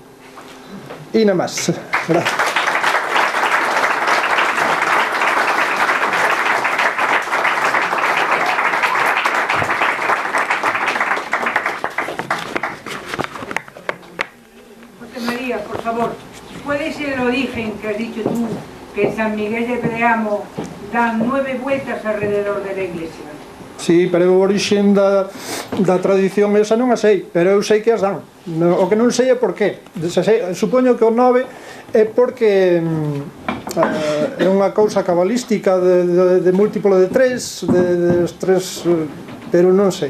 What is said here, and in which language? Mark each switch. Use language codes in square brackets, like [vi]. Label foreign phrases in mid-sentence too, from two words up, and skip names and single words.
[gl] E nada máis. Gracias. [es] José María, por favor, ¿puede ser el origen que has dicho tú que San Miguel de Preamo dan 9 vueltas alrededor de la iglesia? [gl] Sí, pero o origen da tradición esa non a sei, pero eu sei que as dan. O que non sei é por qué. Supoño que o 9 é porque é unha cousa cabalística de múltiplo de 3, de 3, pero non sei.